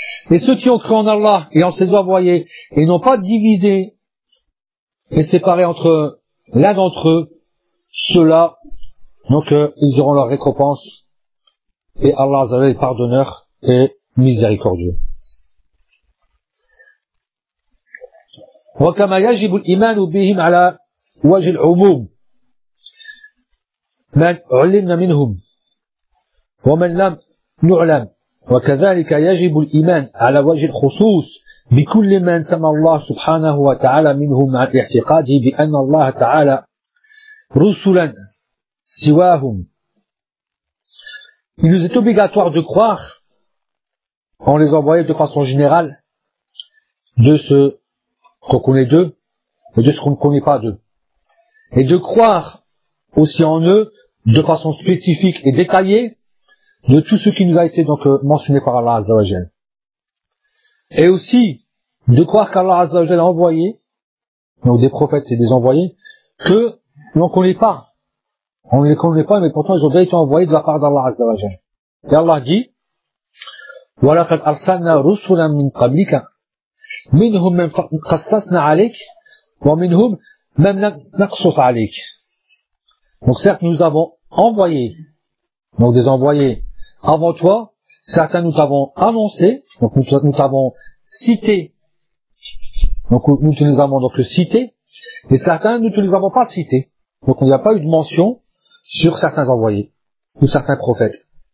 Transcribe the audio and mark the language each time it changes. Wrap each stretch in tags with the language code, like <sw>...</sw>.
<fr>Et ceux qui ont cru en Allah et en ses envoyés et n'ont pas divisé et séparé entre l'un d'entre eux, ceux-là, donc ils auront leur récompense et Allah Azza wa Jalla est pardonneur et miséricordieux.</fr> <ar>وَكَمَا يَجِبُ الْإِمَانُ بِهِمْ عَلَى وَجِ الْعُمُومِ مَنْ عُلِّمْنَ مِنْهُمْ وَمَنْ لَمْ نُعْلَمْ وكذلك يجب الإيمان على وجه الخصوص بكل من سمى الله سبحانه وتعالى منهم مع الاعتقاد بأن الله تعالى رسلا سواهم.</ar> <fr>Il nous est obligatoire de croire en les envoyés de façon générale, de ce qu'on connaît d'eux et de ce qu'on ne connaît pas d'eux, et de croire aussi en eux de façon spécifique et détaillée de tout ce qui nous a été donc mentionné par Allah Azza wa Jal. Et aussi, de croire qu'Allah Azza wa Jal a envoyé, donc des prophètes et des envoyés, que l'on ne connaît pas. On ne les connaît pas, mais pourtant ils ont déjà été envoyés de la part d'Allah Azza wa Jal. Et Allah dit,</fr> <ar>وَلَقَدْ أَرْسَلْنَا رُسُلًا مِنْ قَبْلِكَ مِنْهُمْ مَنْ قَصَّصْنَا عَلَيْكَ وَمِنْهُمْ مَنْ نَقْصَصْ عَلَيْكَ.</ar> <fr>Donc certes, nous avons envoyé, donc des envoyés, avant toi, certains nous t'avons annoncé, donc nous t'avons cité, donc nous te les avons donc cités, et certains nous ne les avons pas cités. Donc il n'y a pas eu de mention sur certains envoyés ou certains prophètes.</fr>